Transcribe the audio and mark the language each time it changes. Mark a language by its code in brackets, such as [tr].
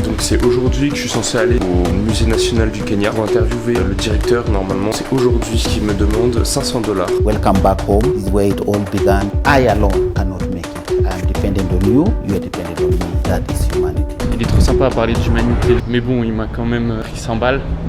[fr] Donc c'est aujourd'hui que je suis censé aller au musée national du Kenya pour interviewer le directeur. Normalement c'est aujourd'hui qu'il me demande $500. [en] Welcome back home is where it all began. I alone cannot make it. I am dependent on you, you are dependent on me. That is humanity. [fr] Il est trop sympa à parler d'humanité, mais bon, il m'a quand même pris 100 balles.